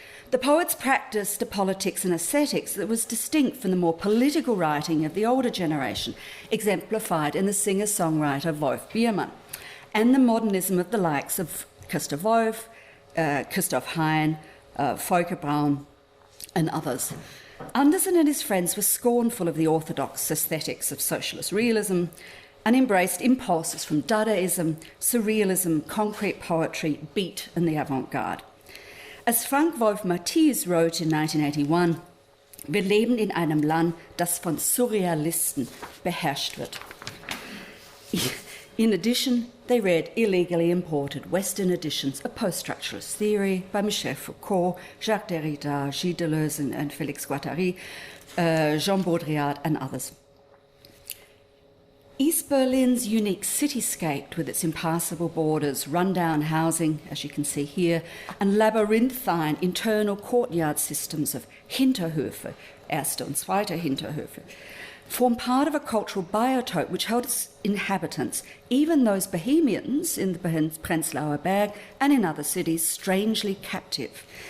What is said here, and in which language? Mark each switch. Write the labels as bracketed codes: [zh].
[en] The poets practiced a politics and aesthetics that was distinct from the more political writing of the older generation, exemplified in the singer-songwriter Wolf Biermann, and the modernism of the likes of Christoph Wolff, Christoph Hein, Volker Braun, and others. Anderson and his friends were scornful of the orthodox aesthetics of socialist realism and embraced impulses from Dadaism, surrealism, concrete poetry, beat, and the avant-garde. As Frank Wolf Matthijs wrote in 1981, [de] wir leben in einem Land, das von Surrealisten beherrscht wird. [en] In addition, they read illegally imported Western editions of post-structuralist theory by Michel Foucault, Jacques Derrida, Gilles Deleuze and Félix Guattari, Jean Baudrillard and others. East Berlin's unique cityscape with its impassable borders, rundown housing, as you can see here, and labyrinthine internal courtyard systems of Hinterhöfe, [de] erste und zweite Hinterhöfe, [en] form part of a cultural biotope which held its inhabitants, even those Bohemians in the Prenzlauer Berg and in other cities, strangely captive.